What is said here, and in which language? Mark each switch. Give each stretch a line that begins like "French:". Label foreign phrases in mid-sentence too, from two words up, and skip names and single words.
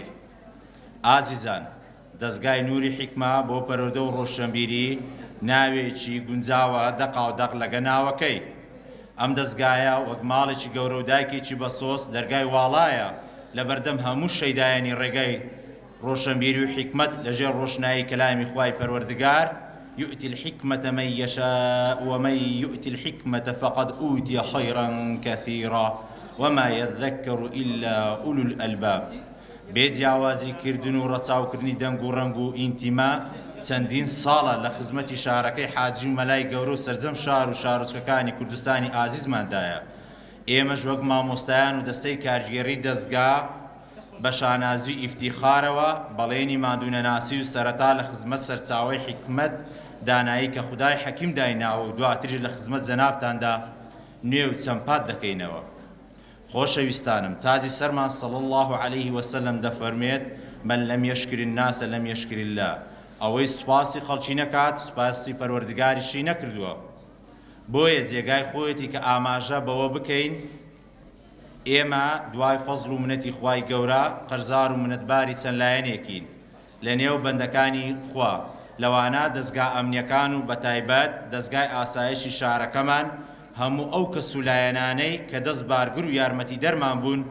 Central Kurdish: ئازیزان، دەزگای نوری حیکما بۆ پەروەردە و ڕۆشنبیری ناوێکی گونجاوە دەقا و دەق لەگە ناوەکەی. ئەم دەزگایە وەک ماڵێکی گەورە و دایکێکی بەسۆس دەرگای واڵایە لە بەردەم هەموو شەیدایانی ڕێگەی ڕۆشنبیری و حیکمت لەژێر ڕۆشنایی کەلامی خوای پەروەردگار
Arabic: يؤتي الحكمة من يشاء ومن يؤتي الحكمة فقد أوتي خيرا كثيرا وما يذكر إلا أولو الألباب.
Central Kurdish: بێجیاوازی کردن و ڕەچاوکردنی دەنگ و ڕەنگ و ئینتیما چەندین ساڵە لە خزمەتی شارەکەی حاجی و مەلای گەورە و سەرجەم شار و شارۆچکەکانی کوردستانی ئازیزماندایە. ئێمەش وەک مامۆستایان و دەستەی کارژێری دەستگا بە شانازی ئیفتیخارەوە بەڵێنی مادوونەناسی و سەرەتا لە خزمەت سەرچاوەی حیکمت دانایی کە خودای حەکیم دایناوە و دواتریش لە خزمەت جەنابتاندا نوێ و چەمپات دەکەینەوە. خۆشەویستانم، تاجی سەرمان
Arabic: صلی الله عليه وسلم
Central Kurdish: دەفەرمێت
Arabic: من لم يشكر الناس لم يشكر الله.
Central Kurdish: ئەوەی سوپاسی خەڵکی نەکات سوپاسی پەروەردگاریشی نەکردووە. بۆیە جێگای خۆیەتی کە ئاماژە بەوە بکەین ئێمە دوای فەزڵ و منەتی خوای گەورە قەرزار و منەتباری چەند لایەنێکین لە نێو بەندەکانی خوا، لەوانە دەستگا ئەمنیەکان و بەتایبەت دەستگای ئاسایشی شارەکەمان هەموو ئەو کەس و لایەنانەی کە دەست بارگر و یارمەتی دەرمان